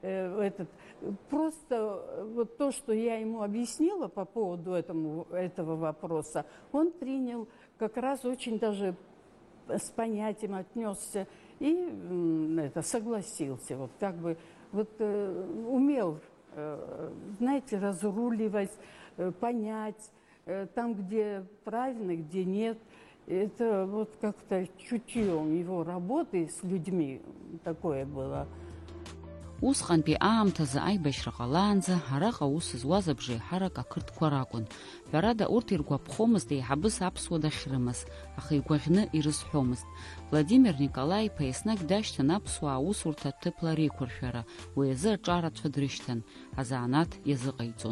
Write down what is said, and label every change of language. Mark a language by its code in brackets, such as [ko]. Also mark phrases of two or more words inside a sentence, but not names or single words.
[ru] просто вот то, что я ему объяснила по поводу этого вопроса, он принял как раз очень даже с понятием отнесся и согласился, вот как бы вот умел, знаете, разруливать, понять, там, где правильно, где нет. Это вот как-то чутьем его работы с людьми такое было. [ab] Усҟантәи аамҭазы аибашьра ҟалаанӡа араҟа аус зуаз абжеиҳарак ақырҭқәа ракәын. Ҳәарада урҭ иргәаԥхомызт еиҳабыс аԥсуа дахьрымаз, аха игәаӷьны ирызҳәомызт. Владимир Николаи-иԥа еснагь дашьҭан аԥсуаа аусурҭа ҭыԥла реиқәыршәара, уи азы аҿарацәа дрышьҭан, азанааҭ иазыҟаиҵон.